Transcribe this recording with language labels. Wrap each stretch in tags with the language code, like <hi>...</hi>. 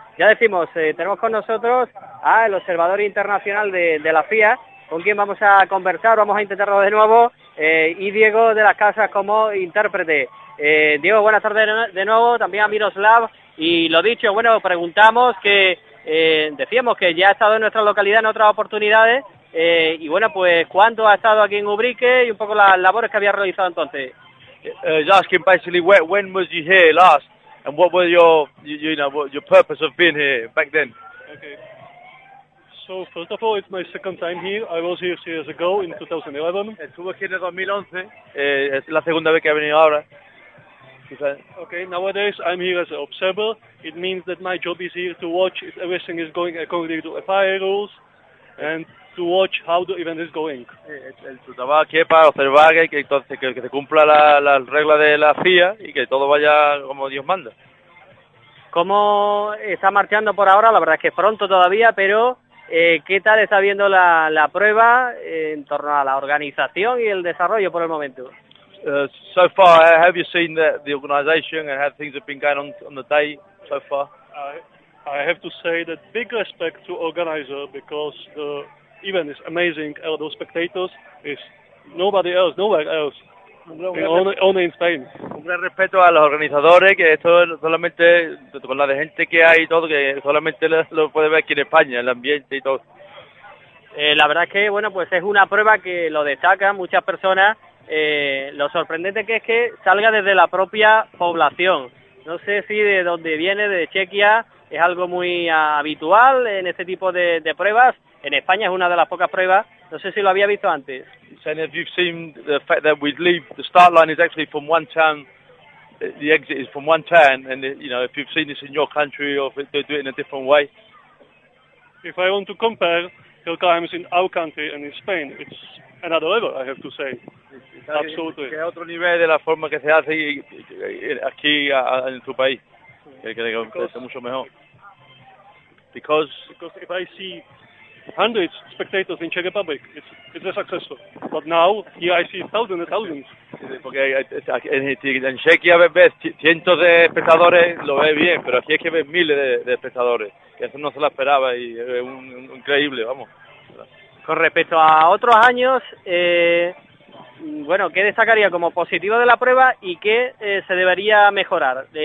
<es>Ya decimos, tenemos con nosotros al observador internacional de la FIA, con quien vamos a conversar, vamos a intentarlo de nuevo, y Diego de las Casas como intérprete. Diego, buenas tardes de nuevo, también a Miroslav, y lo dicho, bueno, preguntamos que decíamos que ya ha estado en nuestra localidad en otras oportunidades, y bueno, pues ¿cuánto ha estado aquí en Ubrique y un poco las labores que había realizado entonces?</es> <en>Asking basically when was you here last and what were your purpose of being here back then? Okay. So first of all, it's my second time here. I was here 2 years ago in 2011.</en> <es>Estuve aquí en 2011. Es la segunda vez que he venido ahora.</es> <en>Okay. Nowadays I'm here as an observer. It means that my job is here to watch if everything is going according to FIA rules and to watch how the event is going.</en> <es>Tu trabajo aquí es para observar que se cumpla la regla de la FIA y que todo vaya como Dios manda. ¿Cómo está marchando por ahora? La verdad es que pronto todavía, pero ¿qué tal está viendo la prueba en torno a la organización y el desarrollo por el momento?</es> <en>So far, have you seen the organization and how things have been going on the day so far? I have to say that big respect to organizer because the event is amazing. All those spectators is nobody else, nowhere else, only in Spain.</en> <es>Un gran respeto a los organizadores, que esto es solamente con la de gente que hay y todo, que solamente lo puede ver aquí en España, el ambiente y todo. La verdad es que, bueno, pues es una prueba que lo destacan muchas personas. Lo sorprendente que es que salga desde la propia población. No sé si de dónde viene, de Chequia, es algo muy habitual en este tipo de pruebas. En España es una de las pocas pruebas. No sé si lo había visto antes.</es> <en>So if you've seen the fact that we leave, the start line is actually from one town, the exit is from one town, and you know, if you've seen this in your country or if they do it in a different way. If I want to compare hill climbs in our country and in Spain, it's another level, I have to say. Absolutely.</en> <es>Que otro nivel de la forma que se hace aquí en tu país. Que es mucho mejor.</es> <en>Because if I see hundreds of spectators in Czech Republic. It's a success story. But now, here I see thousands and thousands.</en> <es>Porque en Chequia ves cientos de espectadores, lo ves bien, pero aquí es que ves miles de espectadores, que eso no se lo esperaba y es un increíble, vamos. Con respecto a otros años, bueno, ¿qué destacaría como positivo de la prueba y qué se debería mejorar?</es>